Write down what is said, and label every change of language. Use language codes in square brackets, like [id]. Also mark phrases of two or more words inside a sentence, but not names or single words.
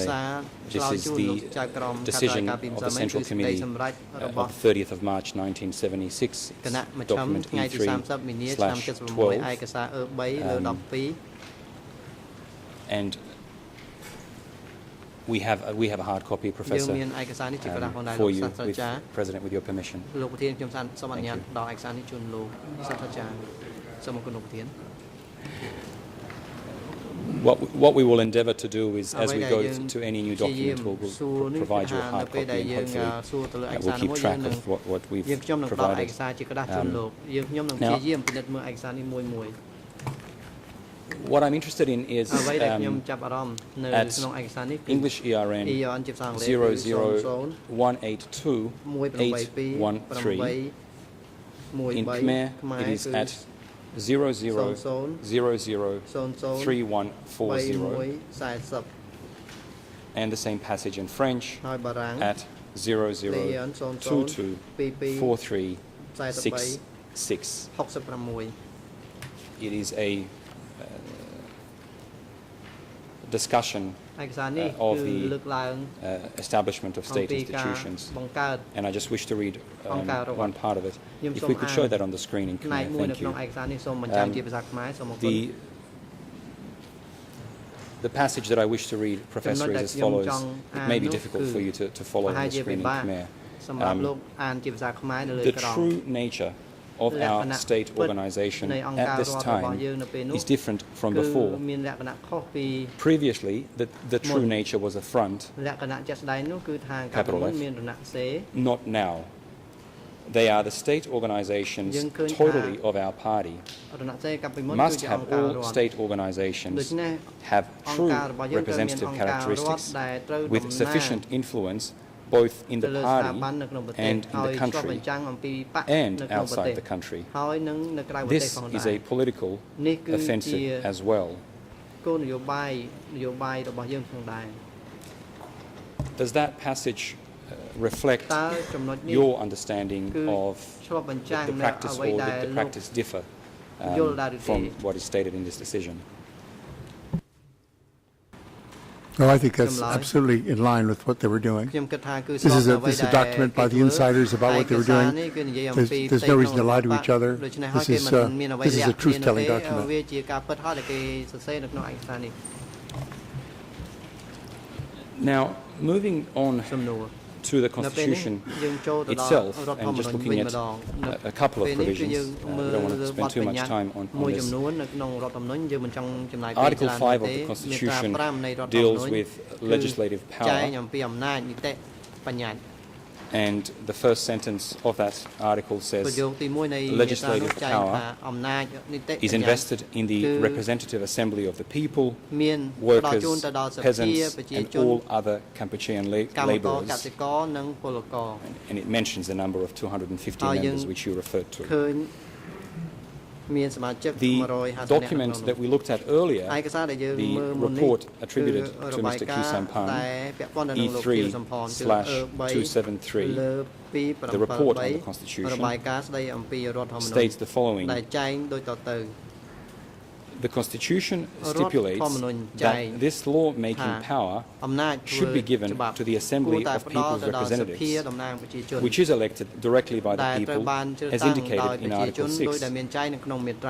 [en] This is the decision of the Central Committee of 30th of March 1976, document E3/12. And We have a hard copy, Professor, [km] មានឯកសារនេះជាក្រាស់ផងដែរ [en] for [km] លោក [en] you, [km] សាស្ត្រា [en] with, [km] ចារ្យ [en] President, with your permission. [km] លោកប្រធានខ្ញុំសូមអនុញ្ញាតដល់ឯកសារនេះជូនលោកសាស្ត្រាចារ្យសូមអរគុណលោកប្រធាន [en] What we will endeavour to do is, as we go to any new document, we'll provide you a hard copy, and hopefully we'll keep track of what we've [km] យើងខ្ញុំនឹងដល់ឯ [en] provided. [km] កសារជាក្រាស់ជូនលោកយើងខ្ញុំនឹងព្យាយាមពិនិត្យមើលឯកសារនេះមួយ [en] What I'm interested in is [km] អ្វីដែលខ្ញុំចាប់អារម្មណ៍នៅក្នុងឯកសារនេះគឺ [en] English ERN [km] ជាភាសាអង់គ្លេស [en] 001828113. In Khmer, it is at 00003140, and the same passage in French [km] ហើយបារាំង [en] at 00224366. 66 It is a discussion [km] ឯកសារនេះ [en] of [km] គឺ [en] the [km] លើកឡើង [en] establishment of [km] អំ [en] state [km] ពីការ [en] institutions, [km] បង្កើត [en] and I just wish to read [km] អង្គការរដ្ឋ [en] one part of it. [km] ខ្ញុំ [en] If [km] សូម [en] we could [km] អាន [en] show that on the screen in [km] ផ្នែក [en] Khmer, [km] មួយនៅ [en] thank [km] ក្នុង [en] you. [km] ឯកសារនេះសូមបញ្ចាំងជាភាសាខ្មែរសូមអរគុណ [en] The passage that I wish to read, Professor, is as follows. It may be difficult for you to follow on the screen in Khmer. [km] សម្រាប់លោកអានជាភាសាខ្មែរនៅលើ [en] The [km] ក្រម [en] true nature of our state organization at this time is different from [km] គឺ [en] before. [km] មានលក្ខណៈខុសពី [en] Previously, the true nature was a front, [km] លក្ខណៈជាក់ស្ដែងនោះគឺថាកាលពីមុនមានរណសេរ [en] not now. They are the state organizations totally of our party. [km] រណសេរកាលពីមុនគឺ [en] Must [km] ជាអ [en] have [km] ង្ការ [en] all [km] រដ្ឋ [en] state organizations [km] ដូច្នេះ [en] have [km] អង្គ [en] true [km] ការរបស់យើងត្រូវមាន [en] representative [km] អង្គការរដ្ឋ [en] characteristics [km] ដែលត្រូវ [en] with [km] តំណាង [en] sufficient influence both in [km] ទៅ [en] the [km] លើស្ថា [en] party [km] ប័ននៅក្នុងប្រទេស [en] and in [km] ហើយ [en] the [km] ឆ្លុះ [en] country [km] បញ្ចាំងអំពីបក [en] and [km] នៅក្នុងប្រទេស [en] outside the country. [km] ហើយនឹងនៅក្រៅប្រទេស [en] This [km] ផង [en] is [km] ដែរ [en] a political [km] នេះគឺជា [en] offensive as well. [km] គោលនយោបាយរបស់យើងផងដែរ [en] Does that passage reflect [km] តើចំណុចនេះ [en] your understanding [km] គឺ [en] of [km] ឆ្លុះបញ្ចាំង [en] the [km] នៅ [en] practice, [km] អ្វី [en] or [km] ដែល [en] did the [km] លោក [en] practice differ [km] យល់ដែរឬទេ [en] from what is stated in this decision? No, I think that's absolutely in line with what they were doing. [km] ខ្ញុំគិតថាគឺ [en] This is [km] ស្របអ្វី [en] a document by the insiders about what they were doing. There's no reason to lie to each other. This is a truth-telling document. [km] វាជាការពិតហើយដែលគេសរសេរនៅក្នុងឯកសារនេះ [en] Now, moving on [km] សំណួរ [en] to the [km] នៅពេលនេះ [en] Constitution [km] យើងចូលទៅដល់ [en] itself, [km] រដ្ឋធ [en] and [km] ម្មនុ [en] just [km] ញ្ញ [en] looking [km] វិញ [en] at [km] ម្ដង [en] a couple of [km] ពេលនេះគឺយើង [en] provisions, [km] មើ [en] we [km] ល [en] don't want to [km] ប [en] spend [km] ទ [en] too [km] បញ្ញ [en] much [km] ត្តិ [en] time on [km] មួយ [en] this. [km] ចំនួននៅក្នុងរដ្ឋធម្មនុញ្ញយើងមិនចង់ចំណាយពេល [en] Article [km] ច្រើន [en] 5 of [km] ទេ [en] the [km] មាត្រា [en] Constitution [km] 5នៃរដ្ឋធម្មនុញ្ញ [en] deals with legislative [km] ចែង [en] power, [km] អំពីអំណាចនីតិបញ្ញត្តិ [en] and the first sentence of that article [km] ប្រ [en] says [km] យោគទី1នៃមាត្រានោះ [en] legislative [km] ចែងថា [en] power [km] អំណាចនីតិ [en] is invested in the representative assembly of the people, [km] មានផ្ដល់ [en] workers, [km] ជូនទៅដល់សភា [en] peasants, [km] ប្រជា [en] and [km] ជន [en] all other Kampuchean [km] កម្មករក [en] laborers. [km] សិករនិងពលករ [en] And it mentions the number of 250 [km] ហើយយើង [en] members which you referred to. [km] ឃើញមានសមាជិក [en] The 150 document that we looked at earlier, [km] ឯកសារដែលយើង [en] the [km] មើលមុននេះ [en] report attributed [km] គឺ [en] to [km] របាយ [en] Mr. [km] ការ [en] Khieu [km] ណ៍ [en] Samphan, [km] តែពាក់ព័ន្ធទៅនឹងលោកខៀវសំផនគឺ [en] E3/273, [km] លើ2 [en] the report on the 2 Constitution [km] របាយការណ៍ស្ដីអំពីរដ្ឋធម្មនុញ្ញ [en] states the following. [km] ដែលចែងដូចតទៅ [en] The Constitution stipulates [km] រដ្ឋធម្មនុញ្ញចែង [en] that this law-making power [km] អំណាច [en] should be given to the Assembly of People's [km] ទៅដល់សភា [en] Representatives, [km] តំណាងប្រជាជន [en] which is elected directly by [km] តែ [en] the [km] ត្រូវ [en] people, [km] បានជ្រើស [en] as [km] តាំងដោយ [en] indicated in [km] ប្រជាជន [en] Article [km] ដោយដែល [en] 6. [km] មានចែងនៅក្នុងមាត្រា